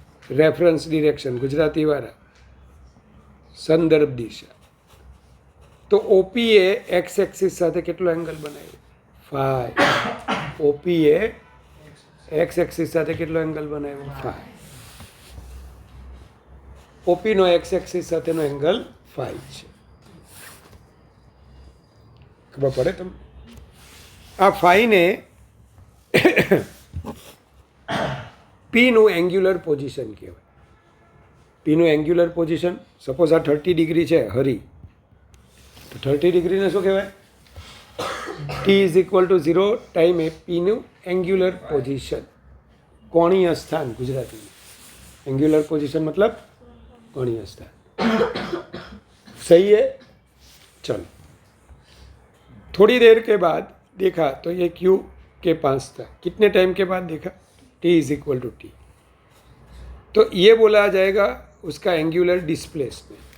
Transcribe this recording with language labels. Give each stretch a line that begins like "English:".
Hindi: Reference direction. Gujarati वाला संदर्भ दिशा.
Gujarati: तो ओपी ए एक्स एक्सिस સાથે કેટલો એંગલ બનાવ્યો? फाई. ओपी ए एक्स एक्सिस સાથે કેટલો એંગલ બનાવ્યો? फाई. ઓપી નો એક્સ એક્સિસ સાથેનો એંગલ फाई છે. ખબર પડે તમને? આ फाई ને પી નું એંગ્યુલર પોઝિશન કહેવાય. પીનું એંગ્યુલર પોઝિશન, સપોઝ આ 30 ડિગ્રી છે હરી, તો 30 ડિગ્રીને શું કહેવાય? ટી ઇઝ ઇક્વલ ટુ 0 ટાઈમે પીનું એંગ્યુલર પોઝિશન, કોણીય સ્થાન.
Hindi: ગુજરાતીમાં एंगुलर पोजीशन मतलब कोणीय स्थान. सही है. चलो, थोड़ी देर के बाद देखा तो ये क्यू के पास था. कितने टाइम के बाद देखा? T is equal to T. तो ये बोला जाएगा उसका एंगुलर डिस्प्लेसमेंट.